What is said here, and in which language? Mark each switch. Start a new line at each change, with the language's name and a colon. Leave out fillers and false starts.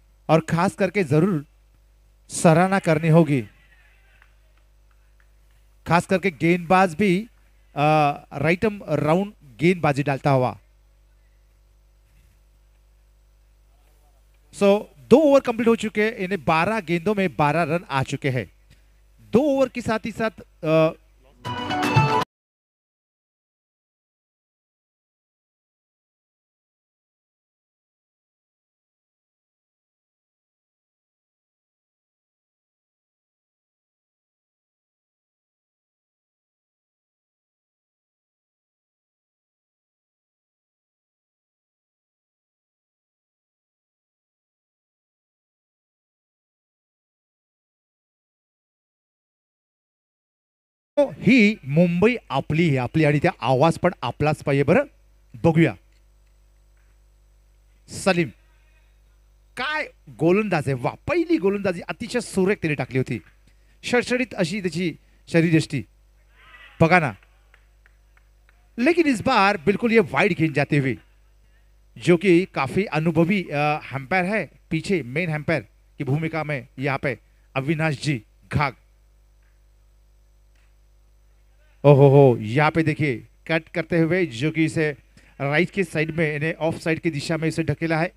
Hindi: और खास करके जरूर सराहना करनी होगी, खास करके गेंदबाज भी राइट राउंड गेंदबाजी डालता हुआ। सो 2 ओवर कंप्लीट हो चुके हैं, इन्हें 12 गेंदों में 12 रन आ चुके हैं। 2 ओवर के साथ ही साथ
Marathi: ही मुंबई आपली आहे, आपली, आणि त्या आवाज पण आपलाच पाहिजे बरं. बघूया सलीम काय गोलंदाज आहे. वा, पहिली गोलंदाजी अतिशय सुरेख त्याने टाकली होती. शडशडीत अशी त्याची शरीरयष्टी बघा ना.
Hindi: लेकिन इस बार बिल्कुल ये वाइड गेंद जाते हुए, जो कि काफी अनुभवी हैम्पायर है पीछे, मेन हैम्पायर की भूमिका में यहाँ पे अविनाश जी घाग. ओहो हो, यहाँ पे देखिए कट करते हुए, जो कि इसे राइट की साइड में, इन्हें ऑफ साइड की दिशा में इसे ढकेला है.